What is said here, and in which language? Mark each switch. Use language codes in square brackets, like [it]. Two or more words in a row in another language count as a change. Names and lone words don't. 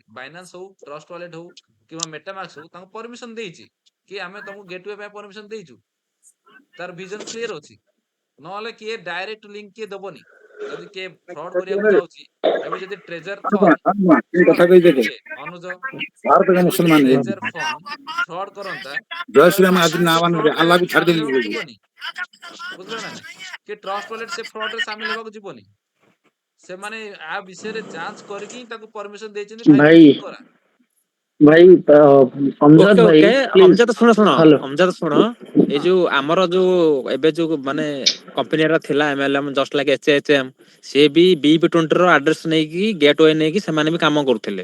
[or] ବାଇନାନ୍ସ ହଉ, ଟ୍ରଷ୍ଟ ୱାଲେଟ ହଉ କିମ୍ବା ମେଟାମାକ୍ସ ହଉ, ତାଙ୍କୁ ପରମିଶନ ଦେଇଛି କି ଆମେ ତମକୁ ଗେଟୱେ ପାଇଁ ପରମିଶନ ଦେଇଛୁ। ତାର ଭିଜନ କ୍ଲିୟର ଅଛି। ନହେଲେ କିଏ ଡାଇରେକ୍ଟ ଲିଙ୍କ କିଏ ଦବନି। ଯଦି କିଏ ଫ୍ରଡ କରିବାକୁ ଚାହୁଁଛି, ଏବେ ଯଦି ଟ୍ରେଜର ଫଣ୍ଡ, ଶୁଣ କଥା କହିଦେଲେ ଟିକେ ଅନୁଜ, [hi] ଭାରତ का [or] ଯଦି [hi] मुसलमान है [or] ଟ୍ରେଜର ଫଣ୍ଡ ଫ୍ରଡ କରନ୍ତା, [hi] जय श्री [or] ତାହେଲେ [hi] राम आज [or] ବାଇନାନ୍ସ [hi] ना [or] ସେ [hi] वन [or] ଫ୍ରଡ ରେ [hi] अल्लाह भी छाड़ [or] ସାମିଲ ହେବାକୁ [hi] देंगे [or] ଯିବନି। ବୁଝିଲ ନା ନାଇଁ? କି ଟ୍ରଷ୍ଟ ୱାଲେଟ ସେ ଫ୍ରଡ ରେ ସାମିଲ ହେବାକୁ ଯିବନି। ସେମାନେ ଆ ବିଷୟରେ ଯାଞ୍ଚ କରିକି ହିଁ ତାକୁ ପରମିଶନ ଦେଇଛନ୍ତି, ଭାଇ ତୁ ଭାଇ ଲିଙ୍କ କରା। ଭାଇ ଅମଜଦ ଓକେ ଭାଇ ଓକେ, ପ୍ଲିଜ ଅମଜାଦ ଶୁଣ ଶୁଣ, ହ୍ୟାଲୋ। ଅମଜାଦ ଶୁଣ। ଏଇ ହଁ ଯୋଉ ଆମର ଯୋଉ ଏବେ ଯୋଉ ମାନେ କମ୍ପାନୀର ଥିଲା MLM [en] just like [or] HHM, ସିଏ ବି BIP20 ର ଆଡ୍ରେସ ନେଇକି ଗେଟ ୱେ ନେଇକି ସେମାନେ ବି କାମ କରୁଥିଲେ।